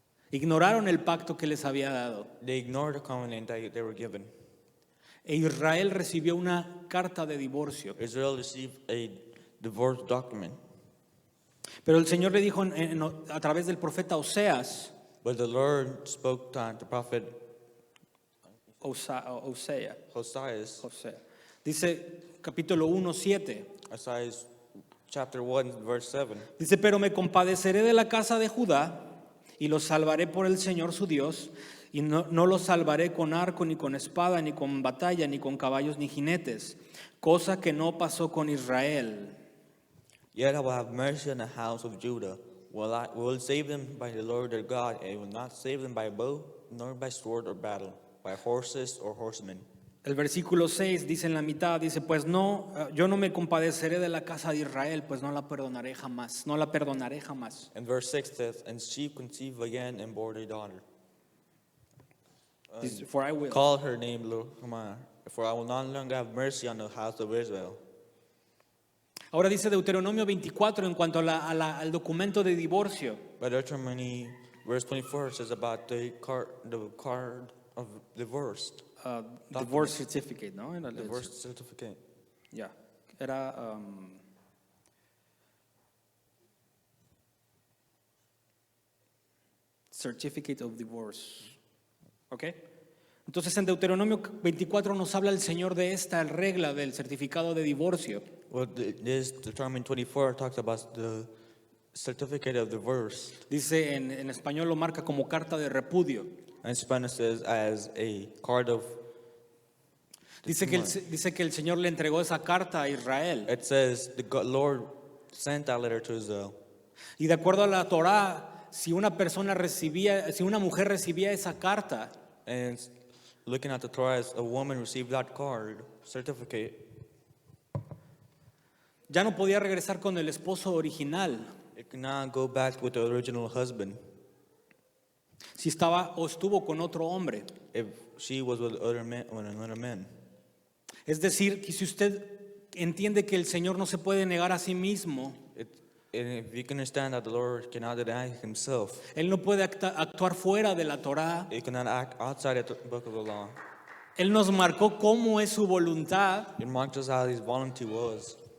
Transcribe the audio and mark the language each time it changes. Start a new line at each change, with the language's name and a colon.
Spanish: Ignoraron el pacto que les había dado.
English: They ignored the covenant that they were given.
Spanish: E Israel recibió una carta de divorcio.
English: Israel received a divorce document.
Spanish: Pero el Señor le dijo a través del profeta Oseas,
English: But the Lord spoke to the prophet
Spanish: Osea,
English: Hosea.
Spanish: dice capítulo 1:7.
English: Isaiah chapter 1, verse 7.
Spanish: Dice, pero me compadeceré de la casa de Judá y los salvaré por el Señor su Dios, y no los salvaré con arco, ni con espada, ni con batalla, ni con caballos, ni jinetes, cosa que no pasó con Israel.
English: Yet I will have mercy on the house of Judah. Will save them by the Lord their God, and will not save them by bow, nor by sword or battle, by horses or horsemen.
Spanish: El versículo 6 dice en la mitad, dice, pues no, yo no me compadeceré de la casa de Israel, pues no la perdonaré jamás, no la perdonaré jamás.
English: And verse 6 says, and she conceived again and bore a daughter.
Spanish: Dice,
English: for I will. Call her name Lohama, for I will no longer have mercy on the house of Israel.
Spanish: Ahora dice Deuteronomio 24 en cuanto al documento de divorcio.
English: But Deuteronomy, verse 24 says about the card of divorce. Divorce certificate, ¿no? Divorce certificate.
Spanish: Ya, era
English: certificate of divorce. ¿Ok?
Spanish: Entonces en Deuteronomio 24 nos habla el Señor de esta regla del certificado de divorcio.
English: Well, this Deuteronomy 24 talks about the certificate of divorce.
Spanish: Dice en español lo marca como carta de repudio.
English: And Spanish says as a card of.
Spanish: Dice que el Señor le entregó esa carta a Israel.
English: It says the Lord sent that letter to Israel.
Spanish: Y de acuerdo a la Torá, si una mujer recibía esa carta,
English: And looking at the Torah, as a woman received that card, certificate,
Spanish: ya no podía regresar con el esposo original.
English: it could not go back with the original husband.
Spanish: si estaba o estuvo con otro hombre.
English: if she was with another man.
Spanish: Es decir, que si usted entiende que el Señor no se puede negar a sí mismo,
English: And if you can understand that the Lord cannot deny himself,
Spanish: Él no puede actuar fuera de la Torá.
English: he cannot act outside of the book of the law.
Spanish: Él nos marcó cómo es su voluntad
English: It marked us how his voluntary was,